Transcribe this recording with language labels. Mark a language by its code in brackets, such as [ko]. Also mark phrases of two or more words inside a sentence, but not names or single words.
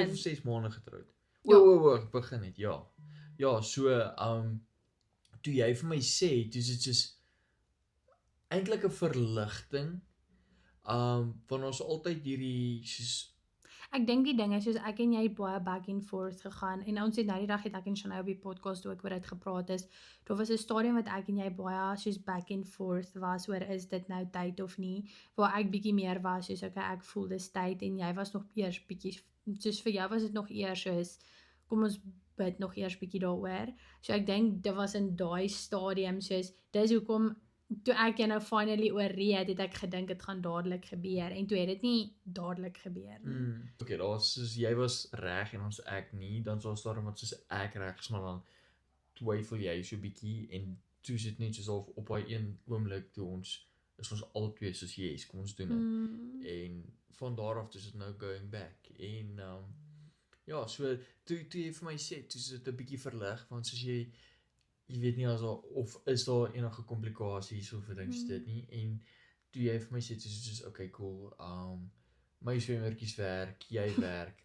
[af] 5 of 6 maande getroud. Ja. O, begin het, ja. Ja, so toe jy vir my sê, dis dit soos eintlik 'n verligting. Want ons altyd hierdie soos Ek dink die ding is soos ek en jy het baie [en] back and forth [af] gegaan en ons het nou die dag het ek en Shanay op die podcast ook oor dit gepraat is. Daar was 'n stadium wat ek en jy baie soos [en] back and forth [af] was oor is dit nou tyd of nie, waar ek bietjie meer was soos okay, ek voel dis tyd en jy was nog eers bietjie soos vir jou was dit nog eers soos kom ons bid nog eers bietjie daaroor. So ek dink dit was in daai stadium soos dis hoekom toe ek jou nou finally oorreed het ek gedink dit gaan dadelik gebeur en toe het dit nie dadelik gebeur nie. Okay, daar was soos jy was reg en ons ek nie, dan was daar iemand soos ek reg is, maar dan twyfel jy so bietjie en toe is dit net soos op daai een oomblik toe ons albei soos yes, kom ons doen dit. En van daar af is dit nou [en] going back [af] en ja, so toe jy vir my sê, toe is dit 'n bietjie verlig, want soos jy weet nie as daar of is daar enige komplikasies of ding soos dit nie, en toe jy vir my sê, soos [en] okay, cool, [af] my swemmertjies werk, jy werk,